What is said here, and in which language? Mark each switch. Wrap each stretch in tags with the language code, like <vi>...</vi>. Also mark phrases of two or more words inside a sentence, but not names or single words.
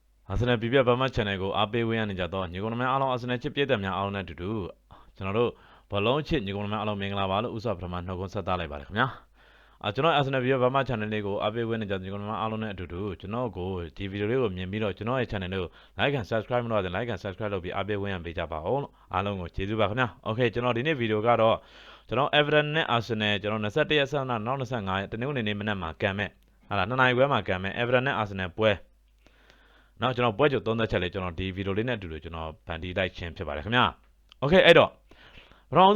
<my>Arsenal ပြပြဘာမှ channel ကိုအားပေးဝေးရနေကြတော့ညီကောင်များအားလုံး Arsenal ချစ်ပြည့်တဲ့များအားလုံးနဲ့အတူတူကျွန်တော်တို့ဘလုံးချစ်ညီကောင်များအားလုံးမင်္ဂလာပါလို့ဥစ္စာပထမနှုတ်ခွန်းဆက်သလိုက်ပါတယ်ခင်ဗျာကျွန်တော် Arsenal ပြပြဘာမှ channel လေးကိုအားပေးဝေးနေကြညီကောင်များအားလုံးနဲ့အတူတူကျွန်တော်ကိုဒီဗီဒီယိုလေးကိုမြင်ပြီး တော့ကျွန်တော်ရဲ့ channel လေးကို</my> <en>like and subscribe</en> <my>မလုပ်တဲ့</my> <en>like and subscribe</en> <my>လုပ်ပြီးအားပေးဝေးရပေးကြပါဦးလို့အားလုံးကိုကျေးဇူးပါခင်ဗျာ Okay ကျွန်တော်ဒီနေ့ဗီဒီယိုကတော့ကျွန်တော် Everton နဲ့ Arsenal ကျွန်တော်21ရက်ဆက်နောက်25ရက်တနင်္ဂနွေနေ့မနက်မှာ ကန်မဲ့ဟာလား2နာရီခွဲမှာကန်မဲ့ Everton နဲ့ Arsenal ပွဲနော်ကျွန်တော်ပွဲကြိုသုံးသက်ချက်လေးကျွန်တော်ဒီဗီဒီယိုလေးနဲ့အတူတူကျွန်တော်ဖန်တီးလိုက်ခြင်းဖြစ်ပါတယ်ခင်ဗျာโอเคအဲ့တော့ပထမ</my>